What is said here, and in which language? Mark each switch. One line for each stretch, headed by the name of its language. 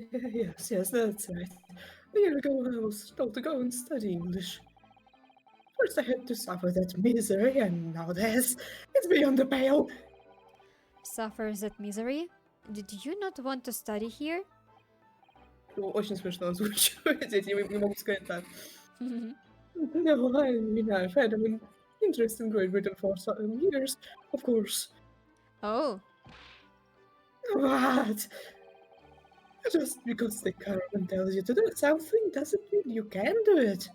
English: Yes, that's right. A year ago I was told to go and study English. First I had to suffer that misery, and now this. It's beyond the pale. Suffer that misery? Did you not want to study here?
Russian: Очень смешно озвучивать, я не могу сказать так.
English: No, I mean, I've had an interest in Great Britain for some years, of course. Oh. What? Just because the government tells you to do something doesn't mean you can do it.